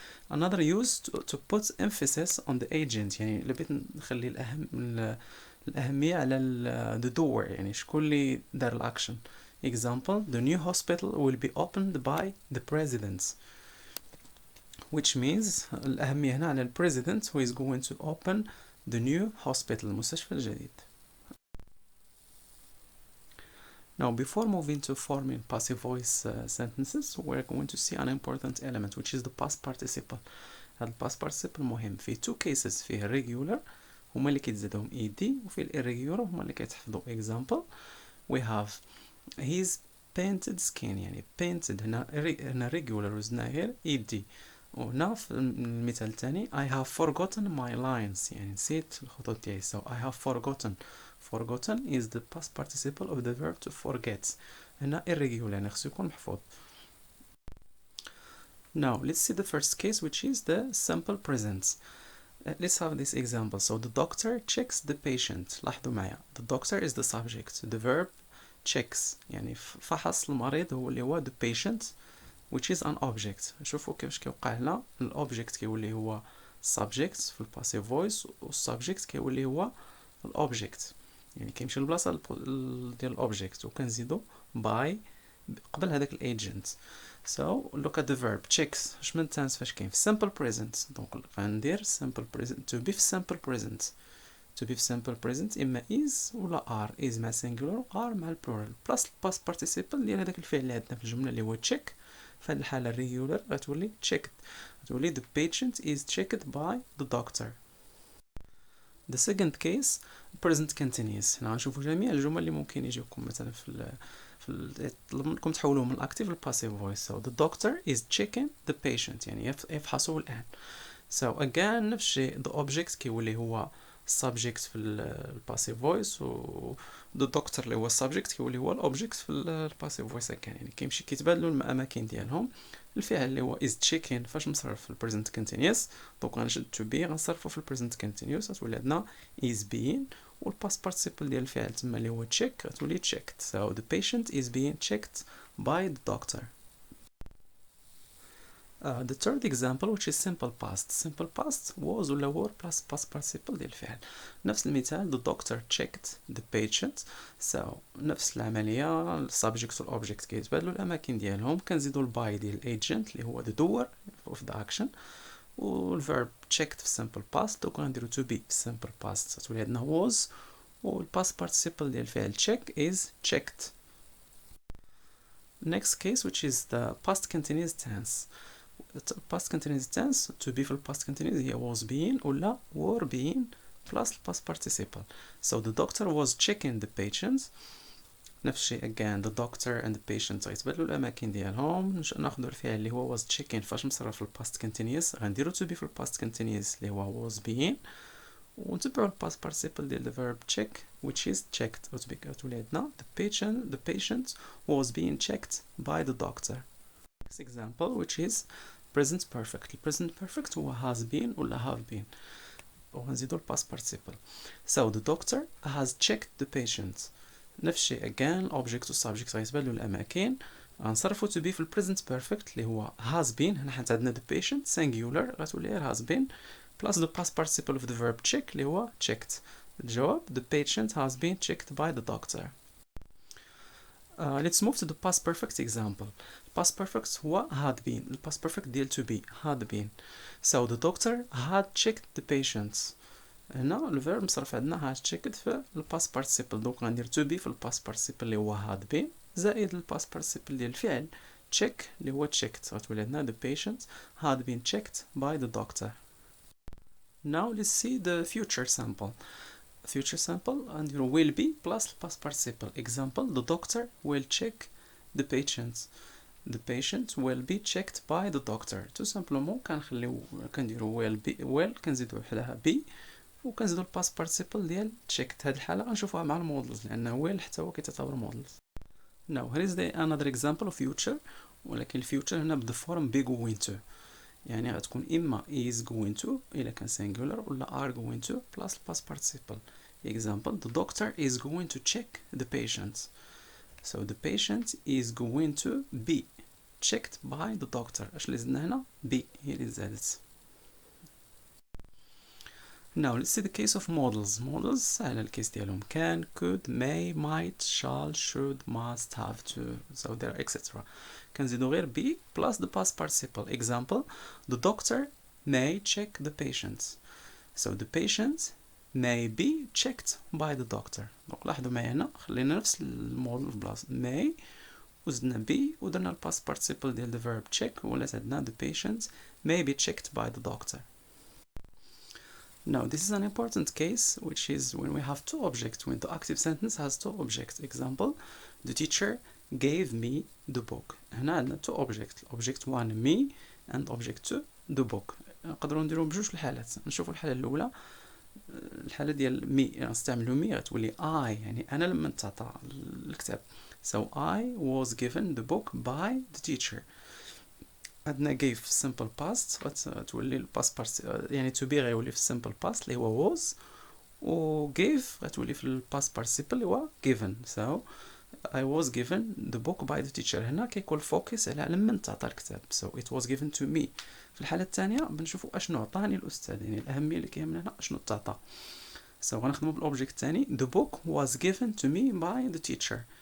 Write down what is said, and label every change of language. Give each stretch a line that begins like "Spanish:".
English: Another use to put emphasis on the agent
Arabic: يعني اللي بغيت نخلي الأهمية على
English: the doer
Arabic: يعني شكون اللي دار الأكشن.
English: Example the new hospital will be opened by the president. Which means
Arabic: الأهمية هنا على
English: president who is going to open the new hospital
Arabic: المستشفى الجديد.
English: Now, before moving to forming passive voice sentences, we're going to see an important element, which is the past participle.
Arabic: هذا
English: past participle
Arabic: مهم في
English: two cases.
Arabic: فيه regular هما اللي كيتزادهم ed وفي irregular هما اللي كيتحفظوا.
English: Example, we have his painted skin
Arabic: يعني painted هنا regular وزدنا غير ed. وهنا في المثال الثاني
English: I have forgotten my lines
Arabic: يعني نسيت الخطوط ديالي.
English: So I have forgotten is the past participle of the verb to forget.
Arabic: هنا irregular يعني خصو يكون محفوظ.
English: Now let's see the first case which is the simple present. Let's have this example. So the doctor checks the patient.
Arabic: لاحظوا معايا
English: the doctor is the subject. The verb checks
Arabic: يعني فحص المريض هو اللي هو
English: the patient which is an object.
Arabic: شوفوا كيفاش كيوقع هنا الobject كيولي هو subject في الباسيف فويس والsubject كيولي هو الobject يعني كيمشي للبلاصه ديال الاوبجيكت وكنزيدو باي قبل هذاك الايجنت.
English: So look at the verb checks.
Arabic: اش من
English: tense
Arabic: فاش كاين في
English: simple present
Arabic: دونك غندير
English: simple present to be في simple present. To be في simple present
Arabic: اما
English: is
Arabic: ولا
English: are.
Arabic: is مع singular are مع plural plus past participle ديال هذاك الفعل اللي عندنا في الجمله اللي هو check. في هذه الحاله regular غتولي checked. غتولي
English: the patient is checked by the doctor. The second case present continuous.
Arabic: هنا غنشوفوا جميع الجمل اللي ممكن يجيوكم مثلا في طلب منكم تحولوهم من الاكتيف للباسيف فويس.
English: So the doctor is checking the patient
Arabic: يعني يفحصه الآن.
English: So again
Arabic: نفس الشيء
English: the object
Arabic: كيولي هو subject في الباسيف فويس و
English: the doctor
Arabic: اللي هو subject كيولي هو الobject في الباسيف فويس كان يعني كيمشي كيتبادلوا الاماكن ديالهم. الفعل اللي هو is checking فاش نصرف في present continuous دونك غنشد to be غنصرفو في present continuous غتولي عندنا is being والpast participle ديال الفعل تما اللي هو check غتولي checked.
English: So the patient is being checked by the doctor. The third example which is simple past. Simple past was
Arabic: ولا
English: were plus past participle
Arabic: ديال الفعل. نفس المثال
English: the doctor checked the patient.
Arabic: So نفس العملية subject وال object كيتبادلوا الأماكن ديالهم كنزيدوا الباي ديال agent اللي هو
English: the doer of the action
Arabic: والverb checked في simple past دوك غنديرو to be في simple past غتولي عندنا was والpast participle ديال الفعل check is checked.
English: Next case which is the past continuous tense. past continuous tense to be
Arabic: في
English: past continuous
Arabic: هي
English: was being
Arabic: ولا
English: were being plus past participle. So the doctor was checking the patients
Arabic: نفس الشيء
English: again the doctor and the patient
Arabic: غيتبدلوا الاماكن ديالهم. ناخذ الفعل اللي هو was checking فاش مصرف في الباست continuous غنديرو to be في الباست continuous اللي هو was being، ونتبعوا الباست participle ديال
English: the verb check which is checked.
Arabic: وتولي عندنا
English: the patient was being checked by the doctor. Next example which is present perfect. present perfect
Arabic: هو
English: has been
Arabic: ولا
English: have been،
Arabic: وغنزيدو
English: الباست participle. So the doctor has checked the patient.
Arabic: نفس الشيء again object و subject غيتبدلوا الاماكن. غنصرفو to be في present perfect اللي هو has been. هنا حيت عندنا
English: the patient
Arabic: singular غتولي غير has been
English: plus the past participle of the verb check
Arabic: اللي هو checked. الجواب
English: the patient has been checked by the doctor. Let's move to the past perfect example. past perfect
Arabic: هو
English: had been. past perfect
Arabic: ديال
English: to be had been. So the doctor had checked the patients.
Arabic: هنا الفيرب مصرف عندنا had checked في الباست participle. دونك غندير to be في الباست participle اللي هو had been زائد الباست participle ديال الفعل check اللي هو checked. غتولي عندنا
English: the patient had been checked by the doctor. Now let's see the future sample. Future sample and you will be plus past participle. Example, the doctor will check the patient. The patient will be checked by the doctor.
French: Tout simplement
Arabic: كنديرو will be will كنزيدو حداها be وكنزيدو
English: الباست participle ديال checked.
Arabic: هاد الحالة غنشوفوها مع المودلز لأن will حتى هو كيتعتبر models.
English: Now here is another example of future،
Arabic: ولكن الفيوتشر هنا
English: بد form be going to،
Arabic: يعني غتكون إما
English: is going to
Arabic: إلا كان
English: singular ولا are going to plus past participle. Example, the doctor is going to check the patient. So the patient is going to be checked by the doctor.
Arabic: اش اللي زدنا هنا؟
English: be
Arabic: هي اللي زادت.
English: Now let's see the case of models. Models
Arabic: سهلة الكيس ديالهم
English: can, could, may, might, shall, should, must, have to, so there etc.
Arabic: كنزيدو غير
English: be plus the past participle. Example, the doctor may check the patient. So the patient may be checked by the doctor.
Arabic: دونك لاحظوا معايا هنا خلينا نفس الموديل في بلاصة may وزدنا be ودرنا الباست participle ديال the verb check ولات عندنا
English: the patient may be checked by the doctor. Now this is an important case which is when we have two objects, when the active sentence has two objects. Example, the teacher gave me the book.
Arabic: هنا عندنا
English: two objects. Object 1 me and object 2 the book.
Arabic: نقدروا نديرو بجوج الحالات. نشوفوا الحالة الأولى، الحالة ديال مي نستعملو مي غتولي I يعني أنا لما نتعطى الكتاب.
English: So I was given the book by the teacher.
Arabic: عندنا gave في simple past غتولي الباست part يعني to be غيولي في simple past اللي هو was، و gave غتولي في الباست participle اللي هو given.
English: So I was given the book by the teacher.
Arabic: هنا كيكون فوكس على لما نتعطى الكتاب.
English: So it was given to me.
Arabic: في الحالة الثانية بنشوفوا اشنو عطاني الأستاذ، يعني الأهمية اللي كيهمنا هنا اشنو تعطى.
English: So
Arabic: غنخدمو بالأوبجيكت الثاني
English: the book was given to me by the teacher.